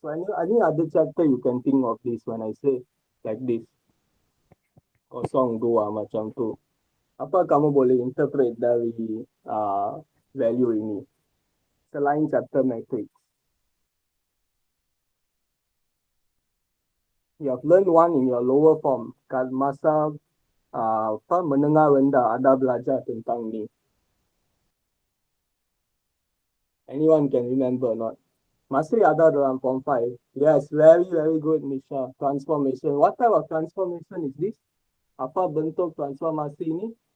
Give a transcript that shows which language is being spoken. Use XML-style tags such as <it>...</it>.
<en>So, any other chapter you can think of this when I say like this.</en> <ms>02 macam tu. Apa kamu boleh interpret dari value ini? Selain chapter matrix.</ms> <en>You have learned one in your lower form.</en> <ms>Kat masa menengah rendah ada belajar tentang ni.</ms> <en>Anyone can remember not?</en> <ms>Masih ada dalam form 5.</ms> <en>Yes, very, very good, Nisha. Transformation. What type of transformation is this?</en> <ms>Apa bentuk transformasi ini?</ms>